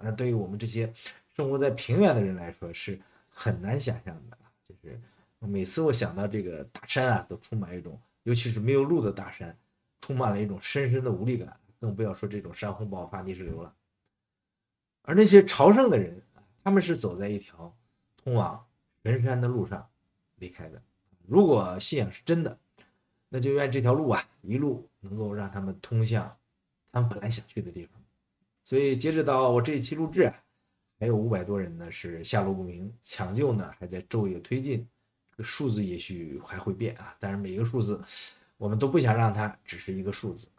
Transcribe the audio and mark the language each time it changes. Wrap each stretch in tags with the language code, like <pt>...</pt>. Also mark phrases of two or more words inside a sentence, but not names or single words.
<zh>那对于我们这些生活在平原的人来说是很难想象的，就是每次我想到这个大山啊，都充满一种，尤其是没有路的大山，充滿了一種深深的無力感，更不要說這種山洪爆發、泥石流了。而那些朝聖的人，他們是走在一條通往神山的路上離開的。如果信仰是真的，那就願這條路啊，一路能夠讓他們通向他們本來想去的地方。所以截止到我這一期錄製啊，還有500多人呢是下落不明，搶救呢還在晝夜推進，這個數字也許還會變啊，但是每一個數字我們都不想讓它只是一個數字。</zh>